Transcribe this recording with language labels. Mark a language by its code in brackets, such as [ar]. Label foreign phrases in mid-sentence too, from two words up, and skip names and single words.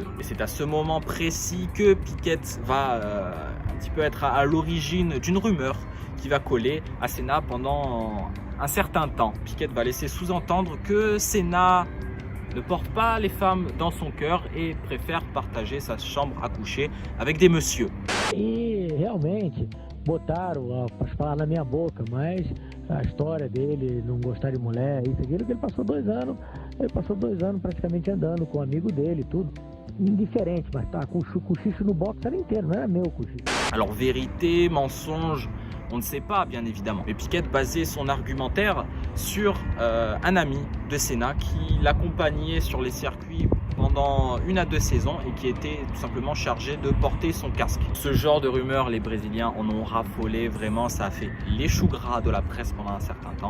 [fr] Et c'est à ce moment précis que Piquet va un petit peu être à l'origine d'une rumeur qui va coller à Senna pendant un certain temps. Piquet va laisser sous-entendre que Senna ne porte pas les femmes dans son cœur et préfère partager sa chambre à coucher avec des messieurs. [pt] E realmente botaram as palavras na minha boca, mas a história dele não gostar de mulher, isso aquilo, que ele passou 2 anos, praticamente andando com um amigo dele, tudo. Indiferente, mas tá com o cochicho no box era inteiro, não era meu cochicho. [fr] Alors vérité, mensonge, on ne sait pas bien évidemment. Mais Piquet basait son argumentaire sur un ami de Senna qui l'accompagnait sur les circuits pendant 1 à 2 saisons et qui était tout simplement chargé de porter son casque. Ce genre de rumeurs, les Brésiliens en ont raffolé, vraiment ça a fait les choux gras de la presse pendant un certain temps.